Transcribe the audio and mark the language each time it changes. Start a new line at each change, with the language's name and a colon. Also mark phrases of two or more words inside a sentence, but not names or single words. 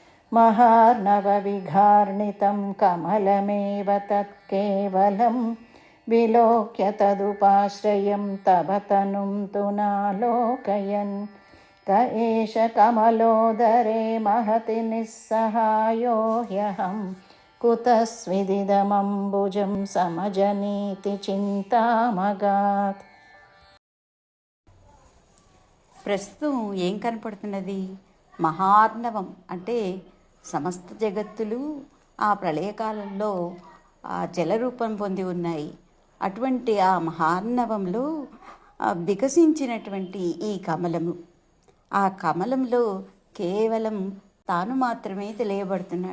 Sanskrit: महार्णवविघार्णितं कमलमेव तत्केवलं विलोक्य तदुपाश्रयं तव तनुं तु नालोकयन् क एष कमलोदरे महति निस्सहायो ह्यहं कुतस्विदिदमम्बुजं समजनीति చింతామగాత్.
Telugu: ప్రస్తుతం ఏం కనపడుతున్నది? మహార్ణవం అంటే సమస్త జగత్తులు ఆ ప్రళయకాలంలో ఆ జలరూపం పొంది ఉన్నాయి. అటువంటి ఆ మహార్ణవంలో వికసించినటువంటి ఈ కమలము, ఆ కమలంలో కేవలం తాను మాత్రమే తెలియబడుతున్నాడు.